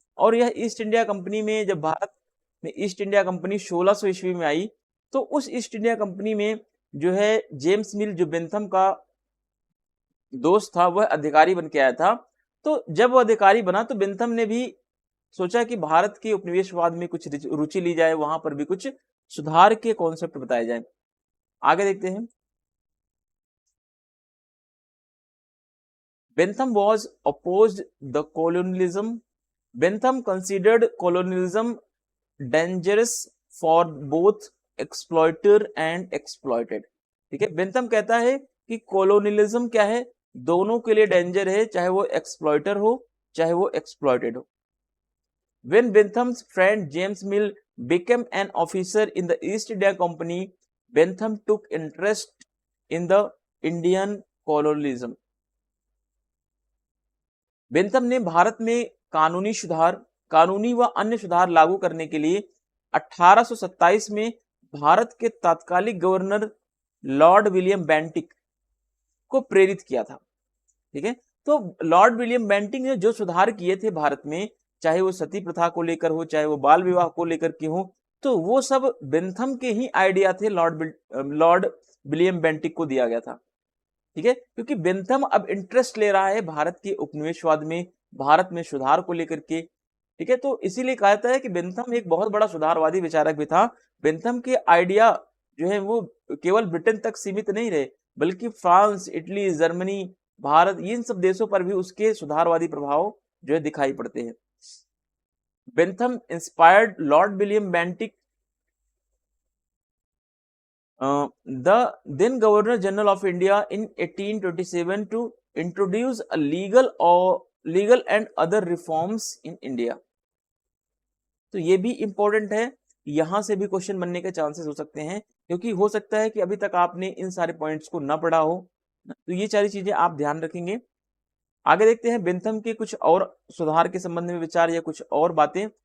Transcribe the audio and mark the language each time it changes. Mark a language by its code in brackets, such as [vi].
[hi] और यह east India company में, जब भारत में ईस्ट इंडिया कंपनी 1600 ईस्वी में आई तो उस ईस्ट इंडिया कंपनी में जो है जेम्स मिल जो बेंथम का दोस्त था वह अधिकारी बन के आया था। तो जब वो अधिकारी बना तो बेंथम ने भी सोचा कि भारत के उपनिवेशवाद में कुछ रुचि ली जाए, वहां पर भी कुछ सुधार के कॉन्सेप्ट बताए जाए। आगे देखते हैं। [en] Bentham was opposed the colonialism. Bentham considered colonialism dangerous for both exploiter and exploited. [hi] ठीक है, बेंथम कहता है कि कॉलोनियलिज्म क्या है, दोनों के लिए डेंजर है, चाहे वो एक्सप्लॉइटर हो चाहे वो एक्सप्लॉइटेड हो। [en] When Bentham's friend James Mill became an officer in the East India Company, Bentham took interest in the Indian colonialism. [hi] Bentham ने भारत में कानूनी व अन्य सुधार लागू करने के लिए 1827 में भारत के तात्कालिक गवर्नर लॉर्ड विलियम बेंटिक को प्रेरित किया था। ठीक है, तो लॉर्ड विलियम बेंटिक ने जो सुधार किए थे भारत में, चाहे वो सती प्रथा को लेकर हो चाहे वो बाल विवाह को लेकर के हो, तो वो सब बेंथम के ही आइडिया थे, लॉर्ड विलियम बेंटिक को दिया गया था। ठीक है, क्योंकि बेंथम अब इंटरेस्ट ले रहा है भारत के उपनिवेशवाद में, भारत में सुधार को लेकर के। ठीक है, तो इसीलिए कहता है कि बेंथम एक बहुत बड़ा सुधारवादी विचारक भी था। बेंथम के आइडिया जो है वो केवल ब्रिटेन तक सीमित नहीं रहे बल्कि फ्रांस, इटली, जर्मनी, भारत, इन सब देशों पर भी उसके सुधारवादी प्रभाव जो है दिखाई पड़ते हैं। [en] Bentham inspired Lord William Bentinck, the then Governor General of India in 1827 to introduce a legal and other reforms in India. [hi] तो ये भी इंपॉर्टेंट है, यहां से भी क्वेश्चन बनने के चांसेस हो सकते हैं क्योंकि हो सकता है कि अभी तक आपने इन सारे पॉइंट्स को ना पढ़ा हो, तो ये सारी चीजें आप ध्यान रखेंगे। आगे देखते हैं बेंथम के कुछ और सुधार के संबंध में विचार या कुछ और बातें।